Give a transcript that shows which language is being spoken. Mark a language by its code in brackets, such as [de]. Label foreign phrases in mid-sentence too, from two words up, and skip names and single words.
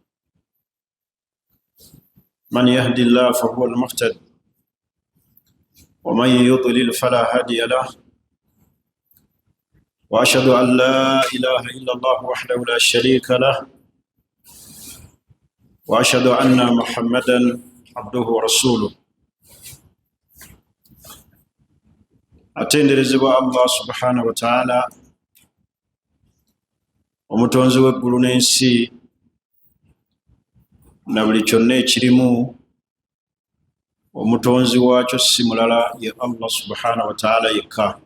[ar] من يهد الله فهو المهتد ومن يضلل فلا هادي له، وأشهد أن لا إله إلا الله وحده لا شريك له، وأشهد أن محمدا عبده ورسوله. [lg] atenderezebwa Allah [ar] سبحانه وتعالى, [lg] omutonzi w'eggulu n'ensi na buli kyonna ekirimu. Omutonzi waakyo si mulala ye Allah [ar] سبحانه وتعالى [lg] yekka.